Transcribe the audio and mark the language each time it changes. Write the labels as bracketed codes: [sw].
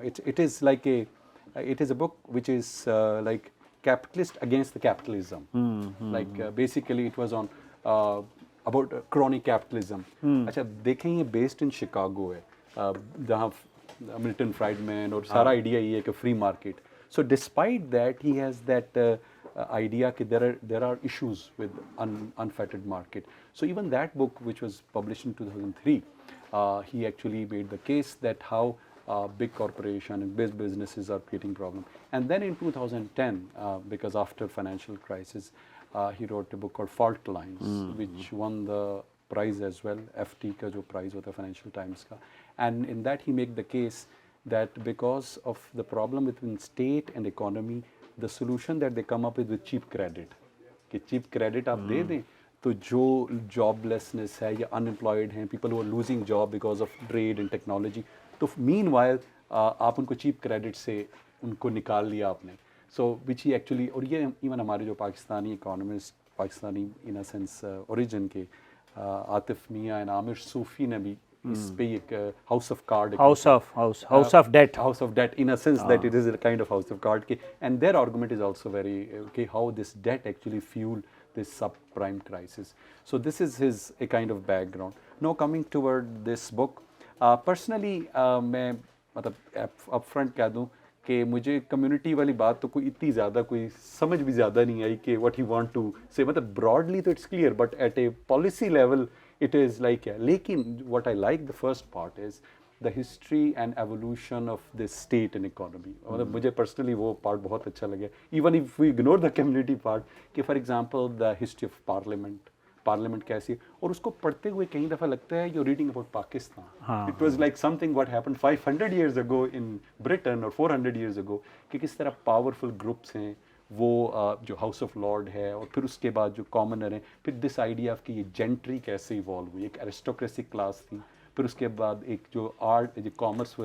[en] It is like it is a book which is like capitalist against the capitalism. Like basically it was on about crony capitalism. [ur] اچھا دیکھیں یہ based in Chicago ہے جہاں Milton Friedman اور سارا idea یہ ہے کہ free market. [en] So despite that he has that idea that there are issues with unfettered market. So even that book, which was published in 2003, he actually made the case that how big corporation and big businesses are creating problem. And then in 2010, because after financial crisis, he wrote a book called Fault Lines, which won the prize as well, [ur] FT ka jo prize hota Financial Times ka. [en] And in that he made the case that because of the problem between state and economy, the solution that they come up with cheap credit, [ur] کہ cheap credit آپ دے دیں تو جو job lessons ہے یا unemployed ہیں, people who are losing job because of trade and technology, تو مین while آپ ان کو چیپ کریڈٹ سے ان کو نکال لیا آپ نے. [en] so which ہی actually, [ur] اور یہ ایون ہمارے جو Pakistani economist, Pakistani in a sense origin کے عاطف میاں اینڈ عامر صوفی نے بھی اس پہ ایک house of card, [en] House of debt in a sense that it is a kind of house of card, and their argument is also very okay how this debt actually fueled this subprime crisis. So this is his a kind of background. Now coming toward this book, personally [ur] میں مطلب up front کہہ دوں کہ مجھے community والی بات تو کوئی اتنی زیادہ کوئی سمجھ بھی زیادہ نہیں آئی کہ [en] what he want to say. مطلب broadly تو it's clear but at a policy level it is like, لیکن what I like the first part is the history and evolution of this state and economy. [ur] مطلب مجھے personally وہ part بہت اچھا لگا, [en] even if we ignore the community part, [ur] کہ for example the history of parliament کیسی, اور اس کو پڑھتے ہوئے کئی دفعہ لگتا ہے [en] you're reading about Pakistan. It was like something what happened 500 years ago [ur] in Britain or 400 years ago, کہ کس طرح powerful groups ہیں وہ جو ہاؤس آف لارڈ ہے, اور پھر اس کے بعد جو کامنر ہیں, پھر دس آئیڈیا آف کہ یہ جینٹری کیسے ایوالو ہوئی, ایک ایرسٹوکریسی کلاس تھی, پھر اس کے بعد ایک جو آرٹ جو کامرس